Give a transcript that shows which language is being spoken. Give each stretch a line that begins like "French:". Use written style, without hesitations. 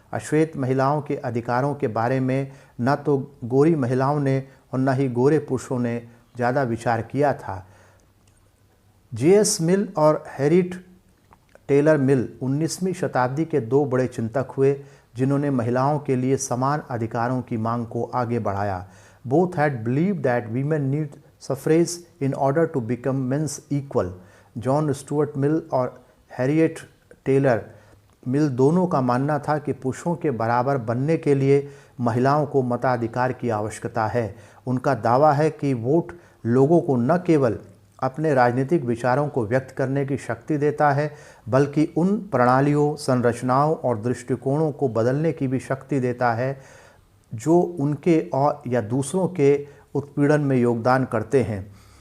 Hindi: अश्वेत महिलाओं के अधिकारों के बारे में न तो गोरी महिलाओं ने और न ही गोरे पुरुषों ने ज़्यादा विचार किया था। J.S. मिल और हैरिट टेलर मिल 19वीं शताब्दी के दो बड़े चिंतक हुए जिन्होंने महिलाओं के लिए समान अधिकारों की मांग को आगे बढ़ाया।
English: Both had believed that women need suffrage in order to become men's equal.
Hindi: John Stuart Mill और हैरियट टेलर मिल दोनों का मानना था कि पुरुषों के बराबर बनने के लिए महिलाओं को मताधिकार की आवश्यकता है। उनका दावा है कि वोट लोगों को न केवल अपने राजनीतिक विचारों को व्यक्त करने की शक्ति देता है बल्कि उन प्रणालियों, संरचनाओं और दृष्टिकोणों को बदलने की भी शक्ति देता है जो उनके और या दूसरों के उत्पीड़न में योगदान करते हैं।